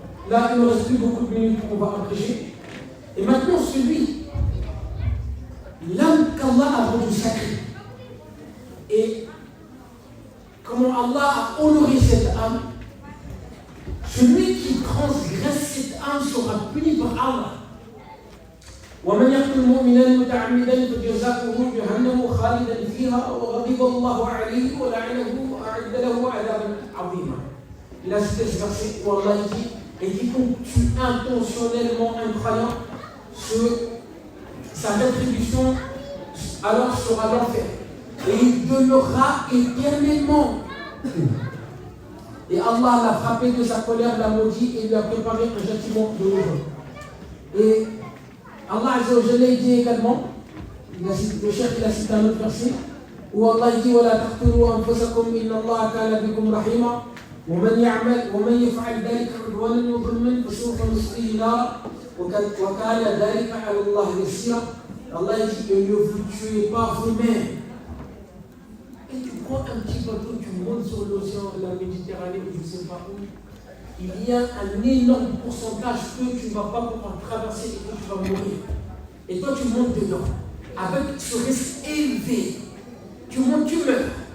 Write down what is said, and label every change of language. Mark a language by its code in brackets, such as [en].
[fr] Là, il ne reste plus beaucoup de minutes qu'on va apprécier. Et maintenant, l'âme qu'Allah a rendue sacrée, et comment Allah a honoré cette âme, celui qui transgresse cette âme sera puni par Allah. [ar] ومن يقتل مؤمنا متعمدا فجزاؤه جهنم خالدا فيها وغضب الله عليه ولعنه وأعد له عذابا عظيما. [fr] Il a cité ce verset où Allah dit et quiconque tue intentionnellement un croyant, sa rétribution alors sera l'enfer et il demeurera éternellement. Et Allah l'a frappé de sa colère, l'a maudit et lui a préparé un châtiment de l'horreur. Et Allah Azza wa Jalla dit également, le chef il a cité un autre verset, où Allah dit [ar] وَلَا تَقْتُلُوا أَنفُسَكُمْ إِنَّ اللَّهَ كَانَ بِكُمْ رَحِيمًا ومن يفعل ذلك عدوانا وظلما فسوف نصليه نارا وكان ذلك على الله يسيرا. [fr] Allah dit ne vous tuez pas vous-même. Et tu prends un petit bateau, tu montes sur l'océan, la Méditerranée, ou je ne sais pas où, il y a un énorme pourcentage que tu ne vas pas pouvoir traverser et que tu vas mourir. Et toi, tu montes dedans, avec ce risque élevé. Tu montes, tu meurs.